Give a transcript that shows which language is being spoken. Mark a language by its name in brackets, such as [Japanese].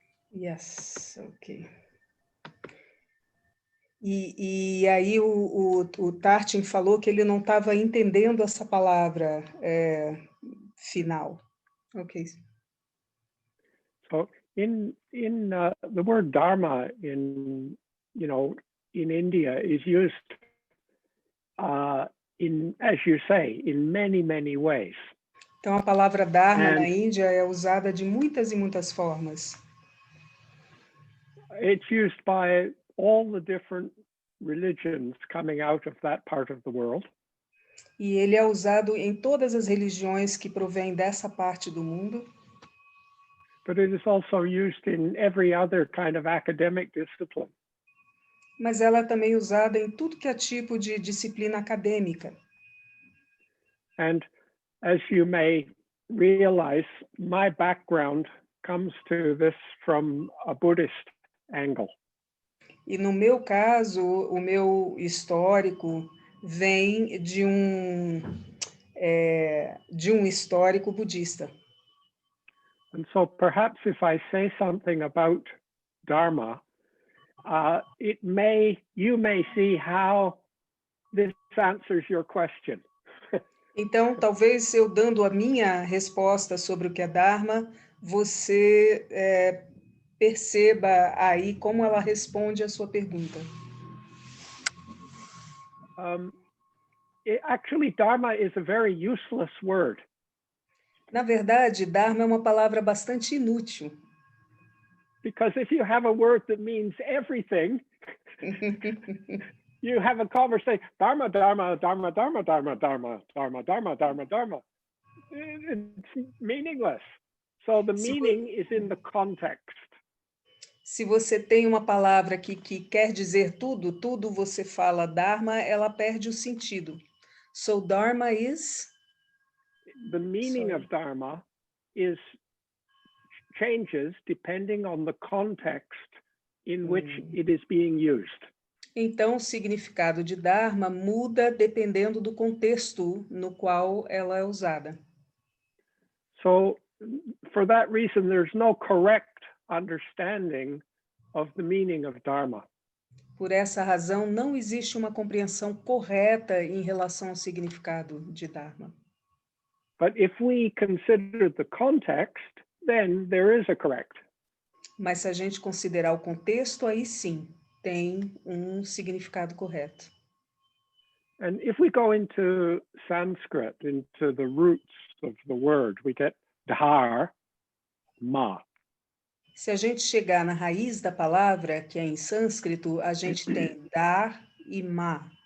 [English] Yes, ok. [Portuguese] E aí o Tarchin falou que ele não estava entendendo essa palavra final. Ok. [English] So in the word dharma in India is used in, as you say, in many ways. [Portuguese] Então a palavra Dharma na [English] And [Portuguese] Índia é usada de muitas e muitas formas. [English] it's used by all the different religions coming out of that part of the world. [Portuguese] E ele é usado em todas as religiões que provêm dessa parte do mundo. [English] But it is also used in every other kind of academic discipline. [Portuguese] Mas ela é também usada em tudo que é tipo de disciplina acadêmica. [English] And as you may realize, my background comes to this from a Buddhist angle. [Portuguese] E no meu caso, o meu histórico vem de um histórico budista. [English] And so perhaps if I say something about Dharma, you may see how this answers your question. [Portuguese] Então, talvez eu dando a minha resposta sobre o que é Dharma, você perceba aí como ela responde à sua pergunta. [English] Actually, Dharma is a very useless word. [Portuguese] Na verdade, Dharma é uma palavra bastante inútil. [English] Because if you have a word that means everything, you have a conversation, Dharma, Dharma, Dharma, Dharma, Dharma, Dharma, Dharma, Dharma, Dharma, Dharma. It's meaningless. So the meaning is in the context. [Portuguese] Se você tem uma palavra que quer dizer tudo você fala Dharma, ela perde o sentido. [English] So Dharma is... The meaning of Dharma changes depending on the context in which it is being used. [Portuguese] Então, o significado de Dharma muda dependendo do contexto no qual ela é usada. [English] So, for that reason, there's no correct understanding of the meaning of Dharma. [Portuguese] Por essa razão, não existe uma compreensão correta em relação ao significado de Dharma. [English] But if we consider the context, then there is a correct. [Portuguese] Mas se a gente considerar o contexto, aí sim, tem um significado correto. [English] And if we go into Sanskrit, into the roots of the word, we get dhar, ma. [Portuguese] Se a gente chegar na raiz da palavra, que é em sânscrito, a gente tem dar e ma.